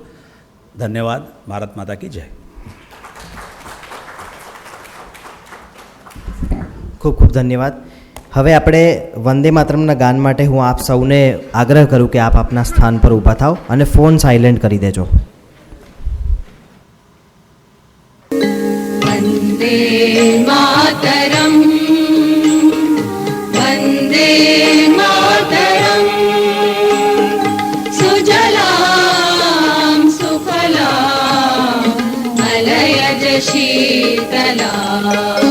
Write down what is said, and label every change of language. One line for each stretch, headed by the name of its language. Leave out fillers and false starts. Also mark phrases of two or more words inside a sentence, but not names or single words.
Gujarati: ધન્યવાદ.
Hindi: भारत माता की जय.
Gujarati: ખૂબ ખૂબ ધન્યવાદ. હવે આપણે વંદે માતરમના ગાન માટે હું આપ સૌને આગ્રહ કરું કે આપ આપના સ્થાન પર ઊભા થાઓ અને
English: phone silent
Gujarati: કરી દેજો.
Sanskrit: वन्दे मातरम् वन्दे मातरम् सुजलां सुफलां मलयज शीतलां